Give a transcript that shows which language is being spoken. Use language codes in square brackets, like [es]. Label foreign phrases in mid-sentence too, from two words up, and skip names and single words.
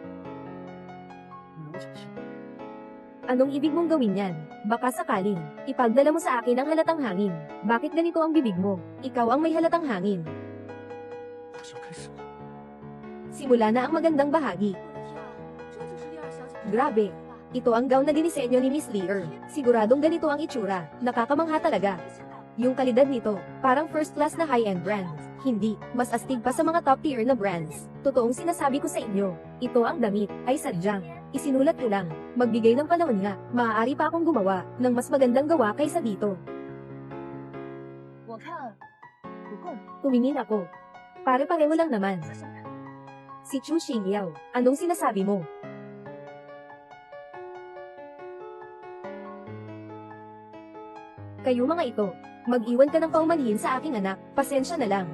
[tl] Anong ibig mong gawin yan? Baka sakaling, ipagdala mo sa akin ang halatang hangin. Bakit ganito ang bibig mo? Ikaw ang may halatang hangin. Simula na ang magandang bahagi. [zh] 这就是丽儿小姐。 [tl] Grabe. Ito ang gown na dinisenyo ni Miss Lear. Siguradong ganito ang itsura. Nakakamangha talaga. Yung kalidad nito, parang [en] first class [tl] na [en] high-end brand. [tl] Hindi, mas astig pa sa mga [en] top tier [tl] na brands. Totoong sinasabi ko sa inyo, ito ang damit, ay sadyang. Isinulat ko lang, magbigay ng panahon nga, maaari pa akong gumawa, ng mas magandang gawa kaysa dito. [zh] 我看不够， [tl] Tumingin ako. Pare-pareho lang naman. [zh] 再看。 [tl] Si Chu Xingyao, anong sinasabi mo? Kayo mga ito, mag-iwan ka ng paumanhin sa aking anak, pasensya na lang.